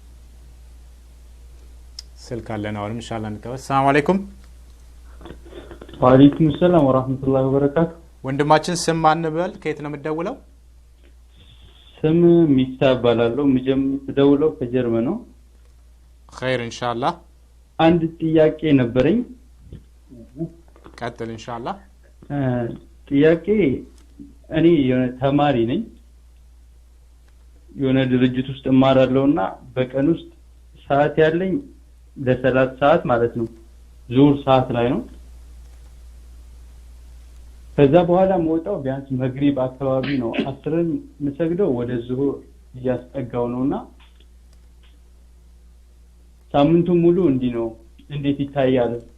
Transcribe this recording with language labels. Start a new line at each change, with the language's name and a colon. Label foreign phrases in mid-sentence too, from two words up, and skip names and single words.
Amharic: ስልክ አለን አሁንም ኢንሻአላህ እንቀበል።
Arabic: سلام عليكم። وعليكم السلام ورحمة الله وبركاته።
Amharic: ወንድማችን ስም ማን በል? ከየት ነው የምትደውለው? ስም ሚፍታ እባላለሁ። የምደውለው ከጀርመን ነው።
Arabic: خير ان شاء الله
Amharic: አንድ ጥያቄ ነበረኝ ቀጥል
Arabic: ان شاء الله
Amharic: ጥያቄ እኔ የሆነ ተማሪ ነኝ የሆነ ድርጅት ውስጥ እማራለሁና በቀን ውስጥ ሰዓት ያለኝ ለሰላት ሰዓት ማለት ነው ዙር ሰዓት ላይ ነው ከዛ በኋላ መውጣው ቢያንስ መግሪብ አካባቢ ነው አስርን መስገደው ወደ ዙሁር እያስጠጋው ነውና ሳምንቱ ሙሉ እንዲ ነው እንዴት ይታያል